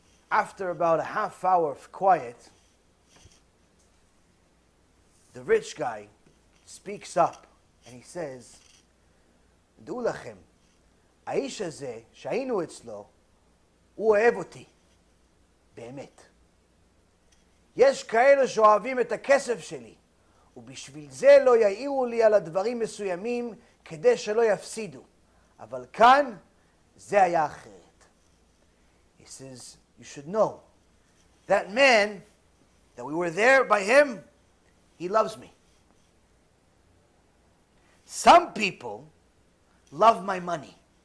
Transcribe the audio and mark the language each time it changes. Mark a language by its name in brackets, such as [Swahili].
[English] After about a half hour of quiet, the rich guy speaks up and he says, [Hebrew] דעו לכם, האיש הזה שהיינו אצלו, הוא אוהב אותי, באמת. יש כאלה שאוהבים את הכסף שלי, ובשביל זה לא יעירו לי על הדברים מסוימים כדי שלא יפסידו. אבל כאן, זה היה אחרת. [English] He says, you should know, that man, that we were there by him, he loves me. Some people love my money.